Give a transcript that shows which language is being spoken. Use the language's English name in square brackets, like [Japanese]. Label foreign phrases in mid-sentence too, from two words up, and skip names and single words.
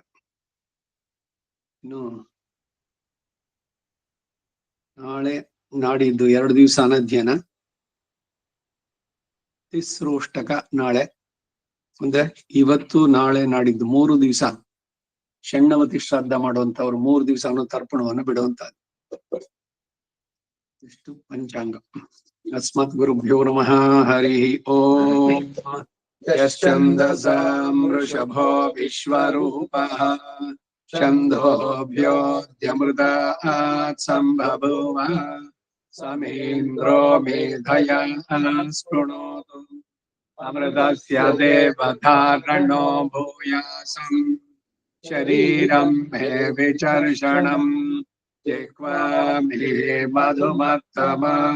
[Kannada] ಇನ್ನು ನಾಳೆ ನಾಡಿದ್ದು 2 ದಿವಸ ಅನಧ್ಯಯನ, ತಿಸ್ರೋಷ್ಟಕ ನಾಳೆ ಅಂದ್ರೆ ಇವತ್ತು ನಾಳೆ ನಾಡಿದ್ದು 3 ದಿವಸ ಷಣ್ಣವತಿ ಶ್ರಾದ್ದ ಮಾಡುವಂತವ್ರು 3 ದಿವಸ ತರ್ಪಣವನ್ನು ಬಿಡುವಂತದ್ದು. ಇಷ್ಟು ಪಂಚಾಂಗ. [Sanskrit] ಅಸ್ಮತ್ ಗುರುಭ್ಯೋ ನಮಃ. ಹರಿ ಓಂ. ಯಶ್ಚಂದಸಾಂ ವೃಷಭೋ ವಿಶ್ವರೂಪಃ ಛಂದೋಭ್ಯೋದ್ಯಮೃತಾತ್ ಸಂಭಭೂವ ಸಮೇಂದ್ರೋ ಮೇಧಯಾ ಸ್ಪೃಣೋತು ಅಮೃತಸ್ಯ ದೇವಧಾರಣೋ ಭೂಯಾಸಂ ಶರೀರಂ ಮೇ ವಿಚರ್ಷಣಂ ಜಿಹ್ವಾ ಮೇ ಮಧುಮತ್ತಮ